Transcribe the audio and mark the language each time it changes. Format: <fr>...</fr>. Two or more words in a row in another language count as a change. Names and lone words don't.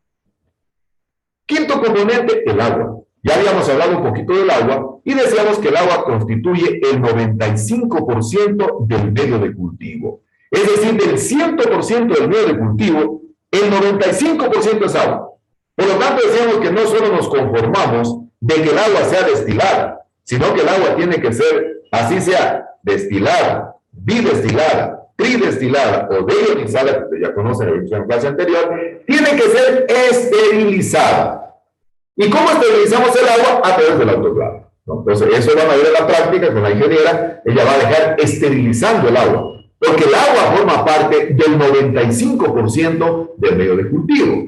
<es>Quinto componente, el agua. Ya habíamos hablado un poquito del agua y decíamos que el agua constituye el 95% del medio de cultivo. Es decir, del 100% del medio de cultivo, el 95% es agua. Por lo tanto, decíamos que no solo nos conformamos de que el agua sea destilada, sino que el agua tiene que ser, así sea, destilada, bidestilada, tridestilada o deionizada, que ya conocen en la clase anterior, tiene que ser esterilizada. ¿Y cómo esterilizamos el agua? A través del autoclave, ¿no? Entonces, eso van a ver en la práctica con la ingeniera, ella va a dejar esterilizando el agua, porque el agua forma parte del 95% del medio de cultivo.</es>